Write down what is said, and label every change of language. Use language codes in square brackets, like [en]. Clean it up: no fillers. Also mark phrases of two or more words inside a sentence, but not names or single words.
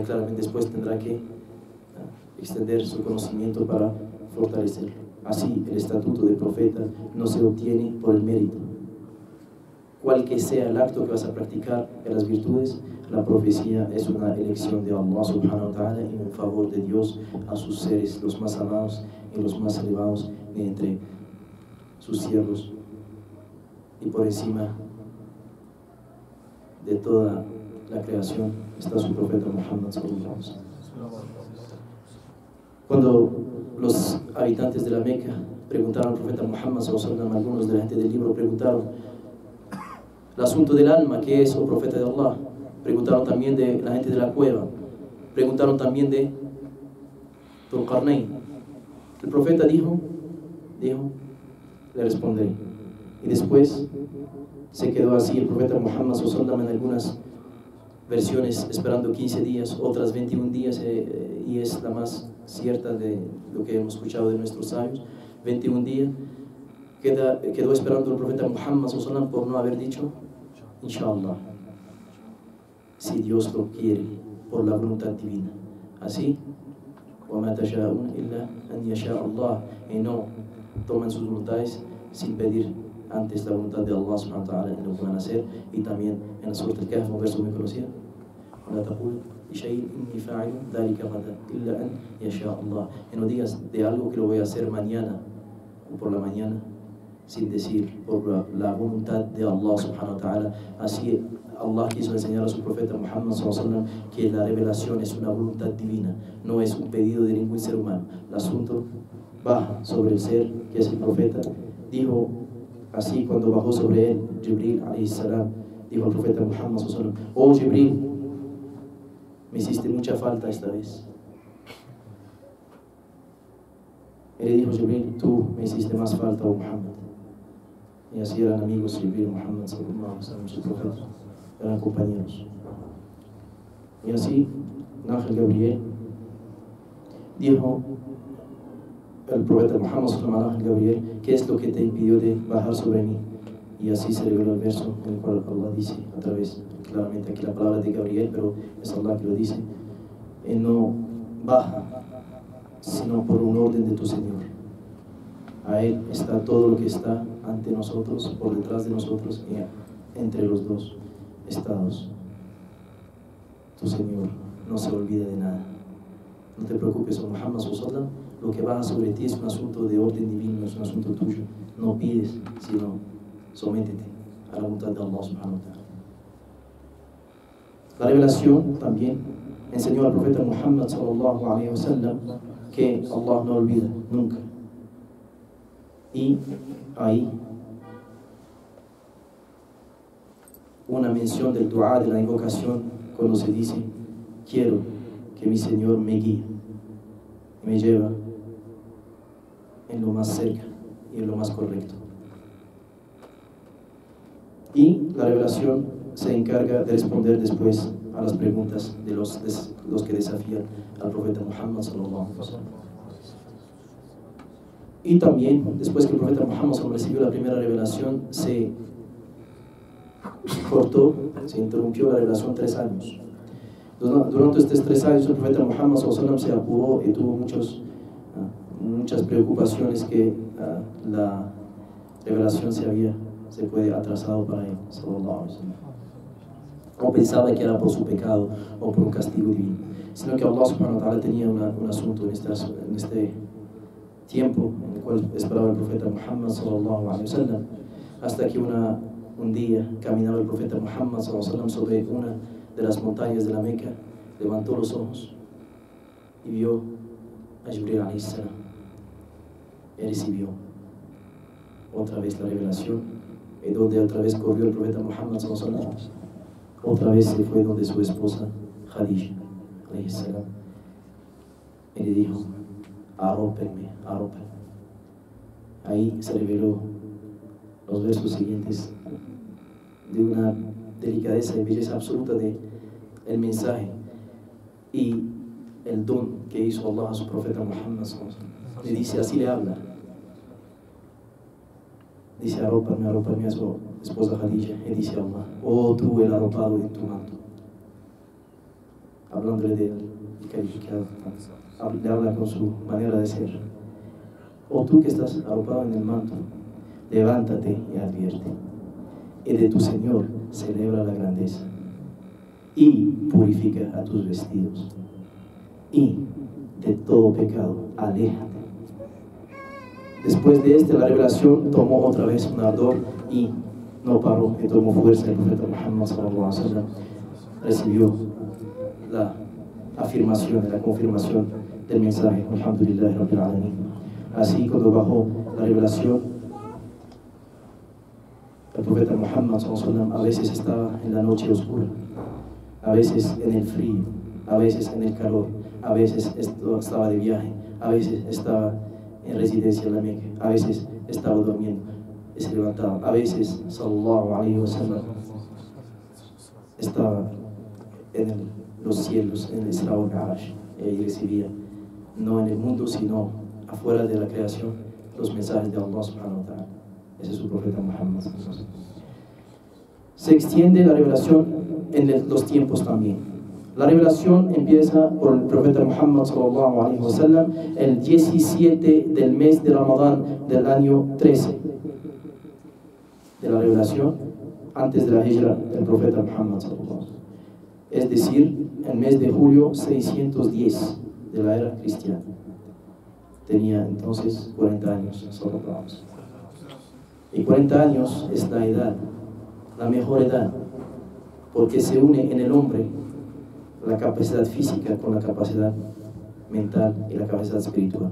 [es] Claramente después tendrá que extender su conocimiento para fortalecerlo. Así, el estatuto de profeta no se obtiene por el mérito. Cual que sea el acto que vas a practicar en las virtudes, la profecía es una elección de Allah [ar] سبحانه وتعالى [es] en favor de Dios a sus seres, los más amados y los más elevados de entre sus siervos, y por encima de toda la creación está su profeta Muhammad [ar] صلى الله عليه وسلم. [es] Cuando los habitantes de la Meca preguntaron al profeta Muhammad [ar] صلى الله عليه وسلم, [es] algunos de la gente del libro preguntaron el asunto del alma, ¿qué es, oh profeta de Allah? Preguntaron también de la gente de la cueva, preguntaron también de Dhul Qarnayn, El profeta dijo, le responderé. Y después se quedó así el profeta Muhammad [ar] صلى الله عليه وسلم [es] en algunas versiones esperando 15 días, otras 21 días, y es la más cierta de lo que hemos escuchado de nuestros sabios. 21 días quedó esperando el profeta Muhammad [ar] صلى الله عليه وسلم [es] por no haber dicho inshallah, si Dios lo quiere, por la voluntad divina. Así, [ar] وَمَا تَشَاءُونَ إِلَّا أَنْ يَشَاءَ اللَّهُ, [es] y no toman sus voluntades sin pedir antes la voluntad de Allah [ar] سبحانه وتعالى [es] en lo que van a hacer. Y también en la Surah Al-Kahf, un verso muy conocido: [ar] وَلَا تَقُولْ لِشَيْءٍ إِنِّي فَاعِلٌ ذَلِكَ غَدًا إِلَّا أَنْ يَشَاءَ اللَّهُ, [es] y no digas de algo que lo voy a hacer mañana o por la mañana sin decir por la voluntad de Allah [ar] سبحانه وتعالى. [es] Así Allah quiso enseñar a su profeta Muhammad [ar] صلى الله عليه وسلم [es] que la revelación es una voluntad divina, no es un pedido de ningún ser humano. El asunto baja sobre el ser que es el profeta. Dijo así cuando bajó sobre él Jibril [ar] عليه السلام, [es] dijo al profeta Muhammad [ar] صلى الله عليه وسلم: [es] oh Jibril, me hiciste mucha falta esta vez. Y le dijo Jibril: tú me hiciste más falta, oh Muhammad. Y así eran amigos Jibril y Muhammad [ar] صلى الله عليه وسلم, [es] su profeta, eran compañeros. Y así el ángel Gabriel dijo al profeta Muhammad [ar] صلى الله عليه وسلم, [es] al ángel Gabriel: ¿qué es lo que te impidió de bajar sobre mí? Y así se reveló el verso en el cual Allah dice, a través, claramente aquí la palabra de Gabriel, pero es Allah que lo dice: él no baja sino por un orden de tu Señor. A Él está todo lo que está ante nosotros, por detrás de nosotros y entre los dos estados. Tu Señor no se olvida de nada. No te preocupes, oh Muhammad [ar] صلى الله عليه وسلم, [es] lo que baja sobre ti es un asunto de orden divino, es un asunto tuyo. No pides, sino sométete a la voluntad de Allah [ar] سبحانه وتعالى. [es] La revelación también enseñó al profeta Muhammad [ar] صلى الله عليه وسلم [es] que Allah no olvida nunca. Y ahí una mención del dua, de la invocación, cuando se dice: quiero que mi Señor me guíe, me lleva en lo más cerca y en lo más correcto. Y la revelación se encarga de responder después a las preguntas de los que desafían al profeta Muhammad [ar] صلى الله عليه وسلم. [es] Y también, después que el profeta Muhammad [ar] صلى الله عليه وسلم [es] recibió la primera revelación, se interrumpió la revelación 3 años. Durante estos 3 años el profeta Muhammad [ar] صلى الله عليه وسلم [es] se apuró y tuvo muchas preocupaciones que la revelación se fue atrasado para él [ar] صلى الله عليه وسلم. [es] O pensaba que era por su pecado o por un castigo divino, sino que Allah [ar] سبحانه وتعالى [es] tenía un asunto en este tiempo en el cual esperaba el profeta Muhammad [ar] صلى الله عليه وسلم, [es] hasta que un día caminaba el profeta Muhammad [ar] صلى الله عليه وسلم [es] sobre una de las montañas de la Meca, levantó los ojos y vio a Jibril [ar] عليه السلام. [es] Él recibió otra vez la revelación, y donde otra vez corrió el profeta Muhammad [ar] صلى الله عليه وسلم. [es] Otra vez se fue donde su esposa Khadija [ar] عليه السلام [es] y le dijo: arrópenme, arrópenme. Ahí se reveló los versos siguientes de una delicadeza y belleza absoluta de el mensaje y el don que hizo Allah a su profeta Muhammad [ar] صلى الله عليه وسلم. [es] Le dice, así le habla, dice: arrópame, arrópame a su esposa Khadija. Y dice Allah: oh tú el arropado de tu manto. Hablándole del calificado, le habla con su manera de ser: oh tú que estás arropado en el manto, levántate y advierte, y de tu Señor celebra la grandeza, y purifica a tus vestidos, y de todo pecado aléjate. Después de la revelación tomó otra vez un ardor y no paró, y tomó fuerza. El profeta Muhammad [ar] صلى الله عليه وسلم [es] recibió la afirmación, la confirmación del mensaje. [ar] الحمد لله رب العالمين. [es] Así, cuando bajó la revelación, el profeta Muhammad [ar] صلى الله عليه وسلم [es] a veces estaba en la noche oscura, a veces en el frío, a veces en el calor, a veces estaba de viaje, a veces estaba en residencia en la Meca, a veces estaba durmiendo y se levantaba, a veces, [ar] صلى الله عليه وسلم, [es] estaba en los cielos, en el Isra wal Mi'raj, y recibía, no en el mundo, sino afuera de la creación, los mensajes de Allah [ar] سبحانه وتعالى. [es] Ese es su profeta Muhammad. Se extiende la revelación en los tiempos también. La revelación empieza por el profeta Muhammad [ar] صلى الله عليه وسلم [es] el 17 del mes de Ramadán del año 13 de la revelación, antes de la hijra del profeta Muhammad [ar] صلى الله عليه وسلم. [es] Es decir, el mes de julio 610 de la era cristiana. Tenía entonces 40 años, [ar] صلى الله عليه وسلم. [es] Y 40 años es la edad, la mejor edad, porque se une en el hombre la capacidad física con la capacidad mental y la capacidad espiritual.